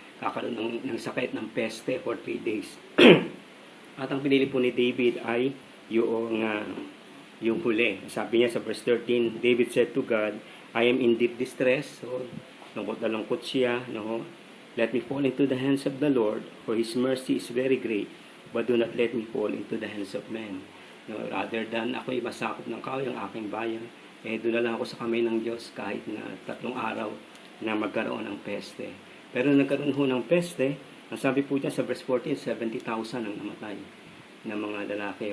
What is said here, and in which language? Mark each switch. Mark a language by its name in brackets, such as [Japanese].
[Filipino] Kakaroon ng sakit ng peste for 3 days. At ang pinili po ni David ay yung huli. Sabi niya sa verse 13, [English] David said to God, I am in deep distress. [Filipino] So, lungkot na lungkot siya. No? [English] Let me fall into the hands of the Lord, for His mercy is very great, but do not let me fall into the hands of men. No? Rather than [Filipino] ako'y masakop ng kaaway ang aking bayan, doon na lang ako sa kamay ng Diyos kahit na 3 araw na magkaroon ng peste. Pero nagkaroon ho ng peste, ang sabi po dyan sa verse 14, 70,000 ang namatay na mga lalaki.